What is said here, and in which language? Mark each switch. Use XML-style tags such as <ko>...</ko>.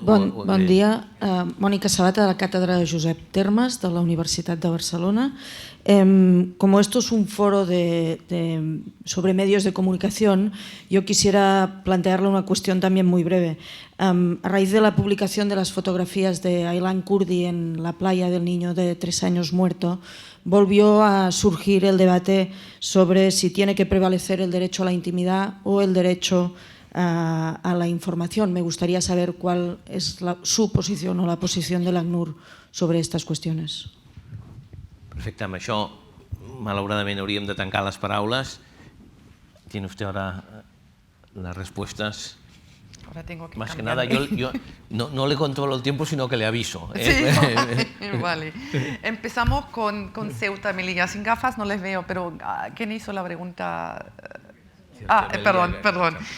<ca>Bon dia, Mònica Sabata de la Cátedra de Josep Termes de la Universitat de Barcelona.</ca> <es>Como esto es un foro sobre medios de comunicación, yo quisiera plantearle una cuestión también muy breve. A raíz de la publicación de las fotografías de Aylan Kurdi en la playa del niño de 3 años muerto, volvió a surgir el debate sobre si tiene que prevalecer el derecho a la intimidad o el derecho a la información. Me gustaría saber cuál es su posición o la posición del ACNUR sobre estas cuestiones.</es> <ca>Perfecte, amb això malauradament hauríem de tancar les paraules.</ca> <es>Tiene usted ahora las respuestas. Ahora tengo que Más que nada, yo no le controlo el tiempo, sino que le aviso. Sí, vale. Empezamos con Ceuta, Melilla. Sin gafas no les veo, pero ¿quién hizo la pregunta? Perdón.</es>